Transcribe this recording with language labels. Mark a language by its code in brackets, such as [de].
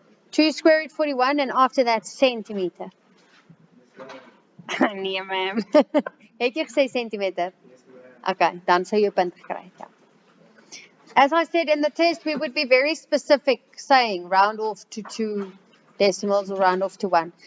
[en] Two square root 41 and after that centimeter. [af] Nee, ma'am. Het jy gesê centimeter? Okay, dan sou jy 'n punt gekry het. Ja. [en] As I said in the test, we would be very specific saying round off to 2 decimals or round off to 1.